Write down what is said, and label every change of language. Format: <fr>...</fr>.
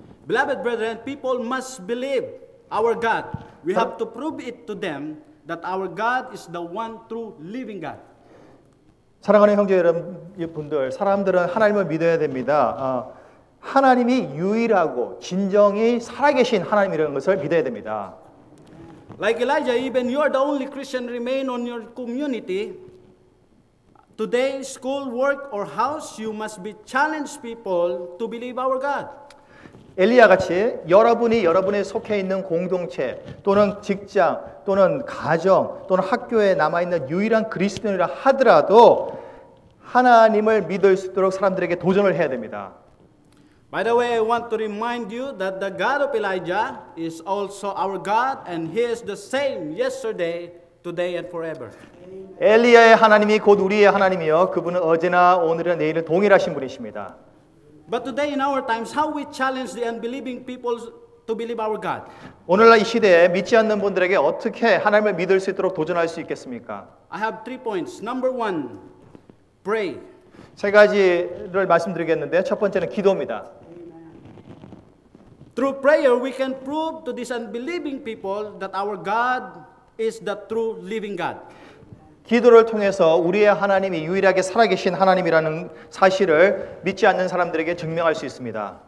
<en>Beloved brethren, people must believe our God. We have to prove it to them that our God is the one true living God.</en> <ko>사랑하는 형제 여러분들, 사람들은 하나님을 믿어야 됩니다. 하나님이 유일하고 진정이 살아계신 하나님이라는 것을 믿어야 됩니다.</ko> <en>Like Elijah, even you are the only Christian remain on your community. Today, school, work, or house, you must be challenge people to believe our God.</en> <ko>엘리야 같이 여러분이 속해 있는 공동체 또는 직장 또는 가정 또는 학교에 남아있는 유일한 그리스도인이라 하더라도 하나님을 믿을 수 있도록 사람들에게 도전을 해야 됩니다.</ko> <en>By the way, I want to remind you that the God of Elijah is also our God and He is the same yesterday, today, and forever.</en> <ko>엘리야의 하나님이 곧 우리의 하나님이요 그분은 어제나 오늘이나 내일은 동일하신 분이십니다.</ko> <en>But today in our times, how we challenge the unbelieving people to believe our God?</en> <ko>오늘날 이 시대에 믿지 않는 분들에게 어떻게 하나님을 믿을 수 있도록 도전할 수 있겠습니까?</ko> <en>I have 3 points. Number 1, pray.</en> <ko>세 가지를 말씀드리겠는데 첫 번째는 기도입니다.</ko> <en>Through prayer, we can prove to these unbelieving people that our God is the true living God.</en> <ko>기도를 통해서 우리의 하나님이 유일하게 살아계신 하나님이라는 사실을 믿지 않는 사람들에게 증명할 수 있습니다.</ko>